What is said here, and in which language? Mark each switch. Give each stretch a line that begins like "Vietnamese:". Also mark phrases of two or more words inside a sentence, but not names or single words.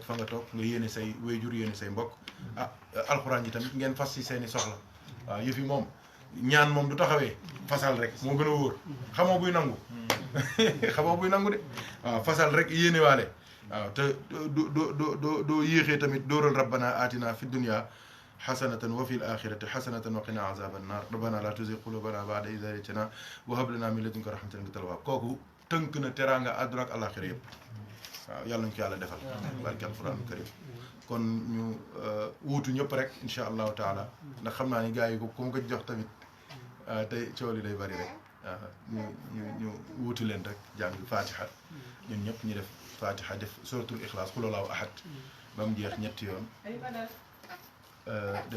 Wolof: fa nga toog nga yéene say wayjur yéene say mbokk alxuraan yi tamit ngeen fas ci seeni soxla waaw yëf yi moom ñaan moom du taxawee fasal rek moo gën a wóor xamoo buy nangu xamoo buy nangu de waaw fasal rek yéene waale waaw te doo yéexee tamit dóoral
Arabic: ربنا آتنا في الدنيا حسنة و في الآخرة حسنة و قنا عذاب النار ربنا لا تزغ قلوبنا بعد إذ هديتنا و هب لنا من لدنك رحمة إنك أنت الوهاب
Wolof: kooku tënk na teraanga àdduna ak àllaaxira yëpp waaw yàlla nañu ko yàlla defal barke
Arabic: القرآن الكريم
Wolof: kon ñu wuutu ñëpp rek
Arabic: إن شاء الله تعالى
Wolof: ndax xam naa ni gars yi ko ku ma ko jox tamit tey coow li day bari rek ñu wuutu leen rek jàng fatiha ñun ñëpp ñu def fatiha def
Arabic: سورة الإخلاص قل هو الله أحد
Wolof: ba mu jeex ñetti yoon def